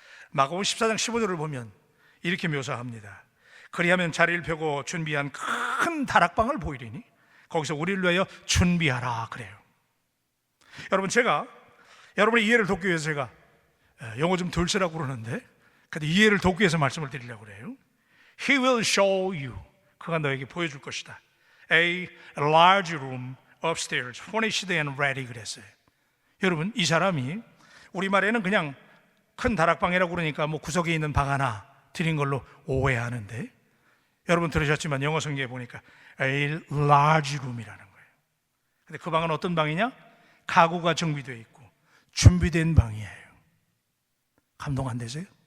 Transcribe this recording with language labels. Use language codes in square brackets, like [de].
[ko] 마가복음 14장 15절을 보면 이렇게 묘사합니다. 그리하면 자리를 펴고 준비한 큰 다락방을 보이리니 거기서 우리를 위하여 준비하라 그래요. 여러분, 제가 여러분의 이해를 돕기 위해서 제가 영어 좀 덜 쓰라고 그러는데 근데 이해를 돕기 위해서 말씀을 드리려고 그래요. [en] He will show you, [ko] 그가 너에게 보여줄 것이다. [en] A large room upstairs, furnished and ready [ko] 그랬어요. 여러분, 이 사람이 우리말에는 그냥 큰 다락방이라고 그러니까 뭐 구석에 있는 방 하나 드린 걸로 오해하는데 여러분 들으셨지만 영어 성경에 보니까 [en] A large room [ko] 이라는 거예요. 근데 그 방은 어떤 방이냐? 가구가 정비되어 있고 준비된 방이에요. 감동 안 되세요?